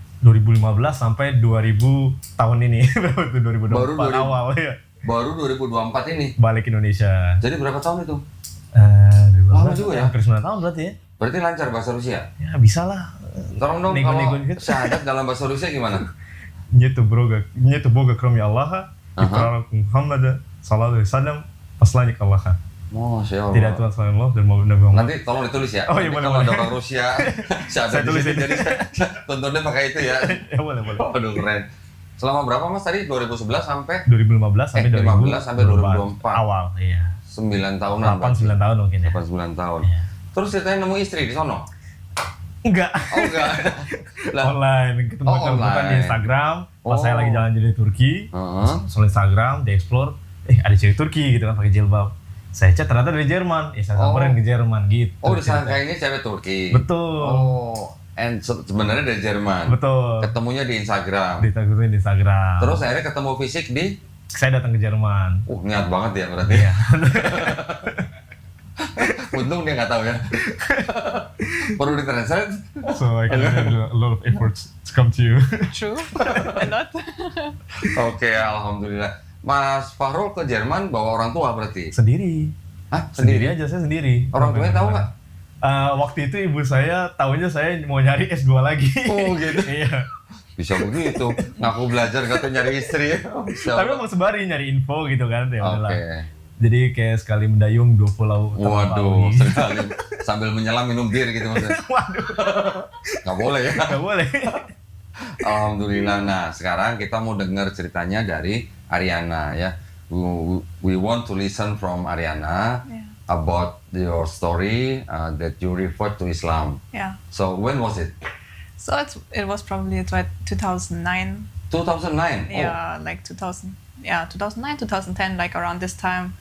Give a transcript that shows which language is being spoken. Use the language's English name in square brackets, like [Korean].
[Indonesian] 2015 sampai 2000 tahun ini. Berapa tuh 2024 Baru 2000. awal ya. Baru 2024 ini. Balik Indonesia. Jadi berapa tahun itu? 2015, Lama juga ya? Hampir 9 tahun berarti ya. Berarti lancar bahasa Rusia? Ya bisa lah. Tolong dong Nego-nego kalau gitu. syahadat dalam bahasa Rusia gimana? [Russian] Нету Бога, кроме Аллаха, и пророк Мухаммада, саллаллаху алейхи вассалям, посланник Аллаха. [Indonesian] Masya Allah. Tidak Tuhan selain Allah dan Nabi Muhammad. Nanti tolong ditulis ya. Oh, iya, boleh, kalau boleh. ada orang Rusia, syahadat Saya di tulis sini, ini. jadi tontonnya pakai itu ya. Ya boleh. Waduh keren. Selama berapa Mas tadi? 2011 sampai 2015 sampai 15 sampai 2024. Awal, iya. 9 tahunan. 8-9 tahun mungkin ya. 8-9 tahun. Iya. Terus ceritanya nemu istri di sono? Enggak. Oh enggak. Lah, Online, ketemu Oh, bukan di online. Instagram. Pas Oh. saya lagi jalan di Turki, Heeh. soal Instagram, di explore, ada cewek Turki gitu kan pakai jilbab. Saya chat ternyata dari Jerman, saya samperin ke Jerman gitu. Oh, disangka ini cewek Turki. Betul. Oh, and sebenarnya dari Jerman. Betul. Ketemunya di Instagram. Ditakutin di Instagram. Terus akhirnya ketemu fisik di Saya datang ke Jerman. niat banget ya berarti. Iya. Untung dia nggak tahu ya. Perlu ditranslate. [English] So I can do a lot of efforts to come to you. True. A lot. [Indonesian] Oke, alhamdulillah. Mas Fahrul ke Jerman bawa orang tua berarti? Sendiri. Hah? Sendiri aja, saya sendiri. Orang tuanya tahu nggak? Waktu itu ibu saya tahunya saya mau nyari S2 lagi. Oh gitu. Iya. Bisa begitu. Ngaku belajar nggak tahu nyari istri. Masya Tapi Allah. mau sembari nyari info gitu kan. Ya Oke. udahlah. Jadi kayak sekali mendayung 2 pulau. Waduh, sekali sambil menyelam minum bir gitu maksudnya. Waduh. Nggak boleh ya. Gak boleh. Alhamdulillah. Nah, sekarang kita mau dengar ceritanya dari Ariana ya. [English] We want to listen from Ariana Yeah. about your story that you referred to Islam. Yeah. So when was it? So it was probably 2009. 2009. Yeah, like 2000. Yeah, 2009, 2010, like around this time.